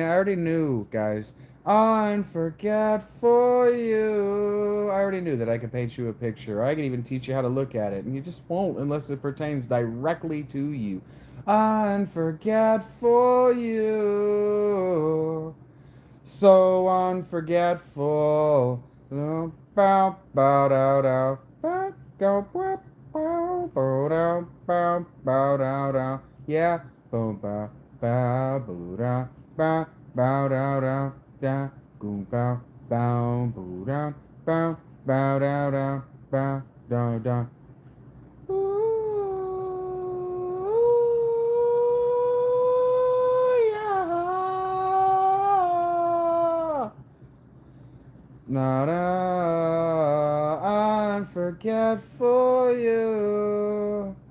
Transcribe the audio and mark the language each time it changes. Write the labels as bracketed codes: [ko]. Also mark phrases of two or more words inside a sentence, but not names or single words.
[en] I already knew, guys. Unforgetful you. I already knew that I could paint you a picture. I could even teach you how to look at it, and you just won't unless it pertains directly to you. Unforgetful you. So unforgetful. Bow, bow, bow, dow, dow. Bow, bow, bow, bow, bow, dow, bow, bow, dow, dow. Yeah. Bow, bow, bow, bow, dow, bow, bow, dow, dow, da, goo, bow, bow, bow, dow, bow, bow, dow, dow, bow, dow, dow. Not unforgetful you.